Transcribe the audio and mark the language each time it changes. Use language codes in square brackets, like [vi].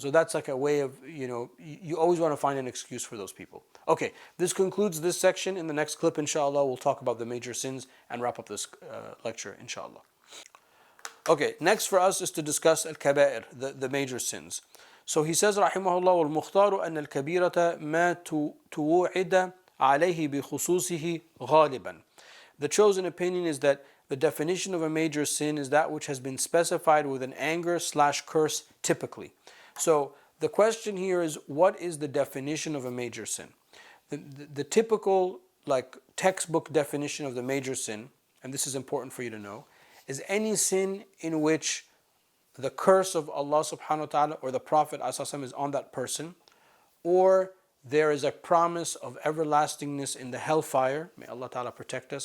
[en] So that's like a way of, you always want to find an excuse for those people. Okay, this concludes this section. In the next clip, inshallah, we'll talk about the major sins and wrap up this lecture, inshallah. Okay, next for us is to discuss al-kaba'ir, the major sins. So he says, rahimahullah, [ar] وَالْمُخْتَارُ أَنَّ الْكَبِيرَةَ مَا تُوعِدَ عَلَيْهِ بِخُصُوصِهِ غَالِبًا. [en] The chosen opinion is that the definition of a major sin is that which has been specified with an anger/curse typically. So the question here is, what is the definition of a major sin? The typical textbook definition of the major sin, and this is important for you to know, is any sin in which the curse of Allah subhanahu wa ta'ala or the Prophet is on that person, or there is a promise of everlastingness in the hellfire. May Allah Ta'ala protect us.